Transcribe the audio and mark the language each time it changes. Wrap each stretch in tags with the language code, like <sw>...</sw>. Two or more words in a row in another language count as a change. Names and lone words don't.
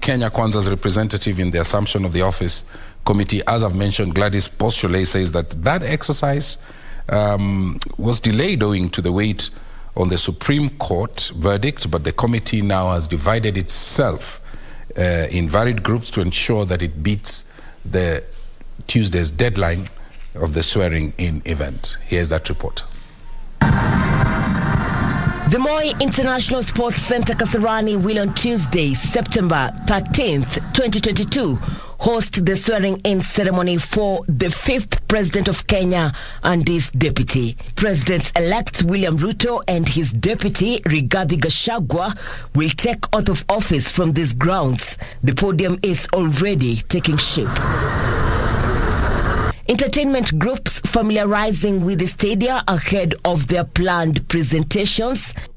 <en>Kenya Kwanza's representative in the assumption of the office committee, as I've mentioned, Gladys Boschole, says that exercise was delayed owing to the wait on the Supreme Court verdict, but the committee now has divided itself in varied groups to ensure that it beats the Tuesday's deadline of the swearing-in event. Here's that report. The Moi International Sports Center Kasarani will on Tuesday, September 13th, 2022, host the swearing-in ceremony for the fifth President of Kenya and his deputy. President-elect William Ruto and his deputy Rigathi Gachagua will take oath of office from these grounds. The podium is already taking shape. Entertainment groups familiarizing with the stadia ahead of their planned presentations.</en>